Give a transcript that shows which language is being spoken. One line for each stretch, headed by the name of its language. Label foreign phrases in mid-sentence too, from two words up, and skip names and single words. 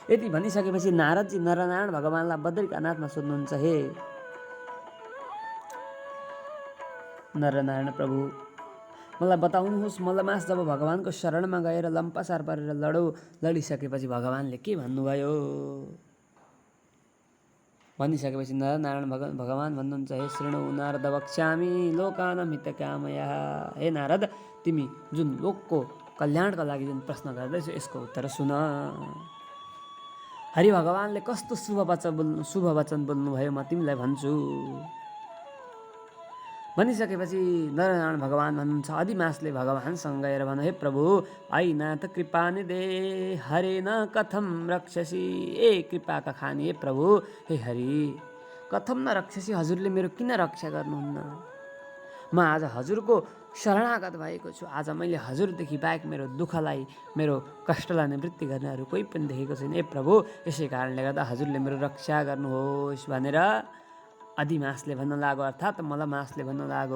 Nepali: यति भनिसकेपछि नारदजी नरनारायण भगवानलाई बद्रिकानाथमा सोध्नुहुन्छ, हे नरनारायण प्रभु, मलाई बताउनुहोस्, मलमास जब भगवानको शरणमा गएर लम्पासार परेर लडिसकेपछि भगवानले के भन्नुभयो? भनिसकेपछि नरनारायण भगवान भन्नुहुन्छ,
Sanskrit: हे शृणु नारद वक्ष्यामि लोकानां हितकामयः।
Nepali: हे नारद, तिमी जुन लोकको कल्याणका लागि जुन प्रश्न गर्दैछौ यसको उत्तर सुन। हरि भगवानले कस्तो शुभ वचन बोल्नुभयो म तिमीलाई भन्छु। भनिसकेपछि नरनारायण भगवान भन्नुहुन्छ, अधिमासले भगवानसँग गएर भन, हे प्रभु,
Sanskrit: ऐनाथ कृपानिधे हरेन कथम रक्षसी।
Nepali: ए कृपाका खानी हे प्रभु, हे हरि,
Sanskrit: कथम न रक्षसी,
Nepali: हजुरले मेरो किन रक्षा गर्नुहुन्न? म आज हजुरको शरणागत भएको छु। आज मैले हजुरदेखि बाहेक मेरो दुःखलाई, मेरो कष्टलाई निवृत्ति गर्नेहरू कोही पनि देखेको छैन। ए प्रभु, यसै कारणले गर्दा हजुरले मेरो रक्षा गर्नुहोस् भनेर अधिमासले भन्न लाग्यो, अर्थात् मलमासले भन्न लाग्यो।